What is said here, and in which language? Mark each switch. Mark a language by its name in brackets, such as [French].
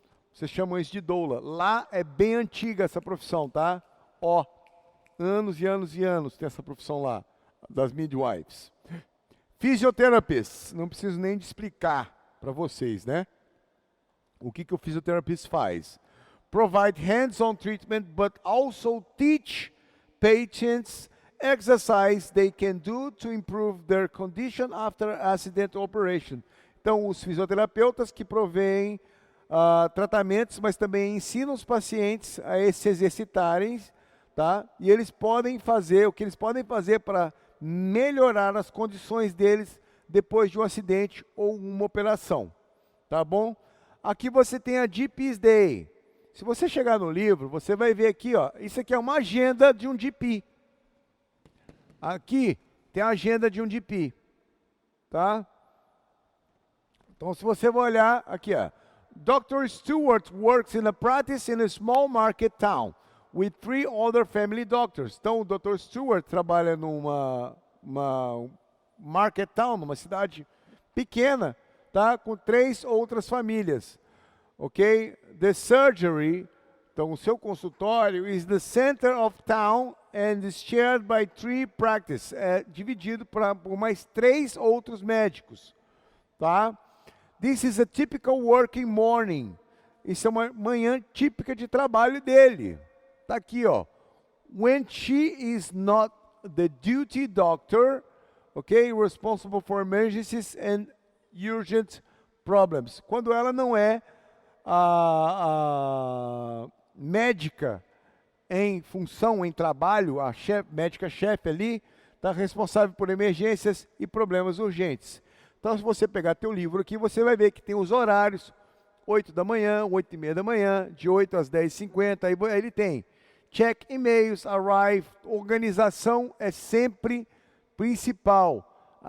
[Portuguese] Vocês chamam isso de doula. Lá é bem antiga essa profissão, tá? Anos e anos e anos tem essa profissão lá, das midwives. Physiotherapists, não preciso nem de explicar para vocês, né? O que o fisioterapeuta faz? [English] Provide hands-on treatment, but also teach patients exercise they can do to improve their condition after accident operation. [Portuguese] Então, os fisioterapeutas que provêm tratamentos, mas também ensinam os pacientes a se exercitarem, tá? E eles podem fazer, o que eles podem fazer para melhorar as condições deles depois de um acidente ou uma operação, tá bom? Aqui você tem a GP's Day. Se você chegar no livro, você vai ver aqui, ó, isso aqui é uma agenda de um GP. Aqui tem a agenda de um GP, tá? Então, se você for olhar, aqui, ó, Dr. [English] Stewart works in a practice in a small market town with 3 other family doctors. [Portuguese] Então, o Dr. Stewart trabalha numa market town, numa cidade pequena, tá? Com 3 outras famílias, ok? [English] The surgery, [Portuguese] então o seu consultório, [English] is the center of town and is shared by 3 practices. [Portuguese] É dividido por mais 3 outros médicos, tá? [English] This is a typical working morning. [Portuguese] Isso é uma manhã típica de trabalho dele. Tá aqui, ó. [English] When she is not the duty doctor, okay, responsible for emergencies and urgent problems. [Portuguese] Quando ela não é a médica em função, em trabalho, a médica-chefe ali, está responsável por emergências e problemas urgentes. Então, se você pegar teu livro aqui, você vai ver que tem os horários, 8 da manhã, 8h30 da manhã, de 8 às 10h50, aí ele tem [English] check e-mails, arrive, [Portuguese] organização é sempre principal.